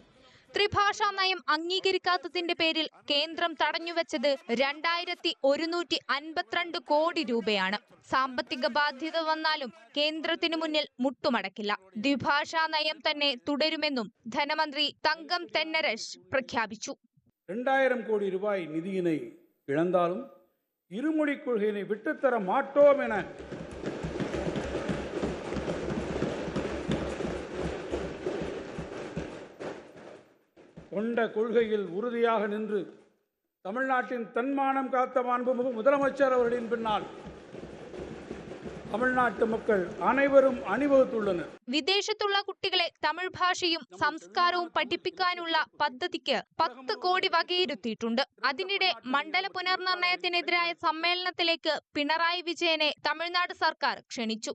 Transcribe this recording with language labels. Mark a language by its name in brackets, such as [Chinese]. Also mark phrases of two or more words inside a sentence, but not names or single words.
[Malayalam] ത്രിഭാഷാ നയം അംഗീകരിക്കാത്തതിന്റെ പേരിൽ കേന്ദ്രം തടഞ്ഞുവെച്ചത് 2152 കോടി രൂപയാണ്. സാമ്പത്തിക ബാധ്യത വന്നാലും കേന്ദ്രത്തിനു മുന്നിൽ മുട്ടുമടക്കില്ല. ദ്വിഭാഷാ നയം തന്നെ തുടരുമെന്നും ധനമന്ത്രി തങ്കം തെന്നരശ് പ്രഖ്യാപിച്ചു. [Tamil] 2000 கோடி ரூபாய் நிதியினை இழந்தாலும் இருமொழி கொள்கையினை விட்டுத்தர மாட்டோம் என கொண்ட கொள்கையில் உறுதியாக நின்று தமிழ்நாட்டின் தன்மானம் காத்த மாண்புமிகு முதலமைச்சர் அவர்களின் பின்னால் தமிழ்நாட்டு மக்கள் அனைவரும் அணிவகுத்துள்ளனர். [Malayalam] വിദേശത്തുള്ള കുട്ടികളെ തമിഴ് ഭാഷയും സംസ്കാരവും പഠിപ്പിക്കാനുള്ള പദ്ധതിക്ക് 10 കോടി വകയിരുത്തിയിട്ടുണ്ട്. അതിനിടെ മണ്ഡല പുനർനിർണയത്തിനെതിരായ സമ്മേളനത്തിലേക്ക് പിണറായി വിജയനെ തമിഴ്നാട് സർക്കാർ ക്ഷണിച്ചു.